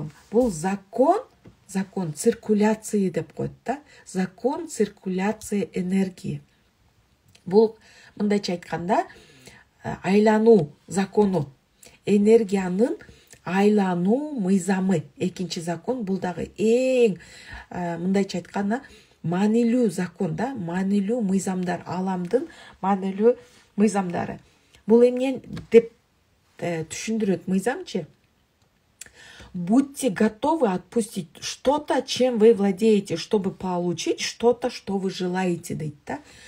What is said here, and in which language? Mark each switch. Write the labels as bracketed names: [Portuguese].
[Kyrgyz] Бул [Russian] закон циркуляции [Kyrgyz] деп коет да. [Russian] Закон циркуляции энергии. [Kyrgyz] Бул мындайча айтканда айлануу закону, энергиянын айлануу мыйзамы. Экинчи закон бул дагы эң мындайча айтканда маанилүү закон да, маанилүү мыйзамдар, аламдын маанилүү мыйзамдары. Бул эмне деп түшүндүрөт мыйзамчы? [Russian] Будьте готовы отпустить что-то, чем вы владеете, чтобы получить что-то, что вы желаете, [Kyrgyz] дейт да.